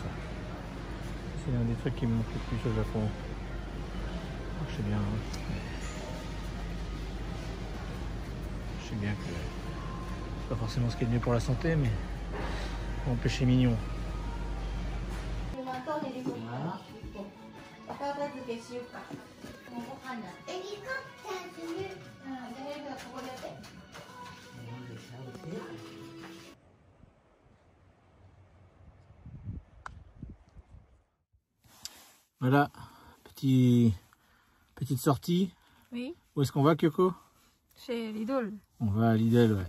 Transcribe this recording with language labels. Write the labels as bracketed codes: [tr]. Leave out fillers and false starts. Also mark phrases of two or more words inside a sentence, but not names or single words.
[fr] C'est l'un des trucs qui me manque le plus au Japon. Je sais bien. Hein. Je sais bien que c'est pas forcément ce qui est le mieux pour la santé, mais on peut chez mignon. Voilà. [ja] ヘリコプターする。ここで。 [fr] Voilà, petite sortie. Oui, Où est-ce qu'on va, Kyoko? chez Lidl. On va à Lidl, ouais.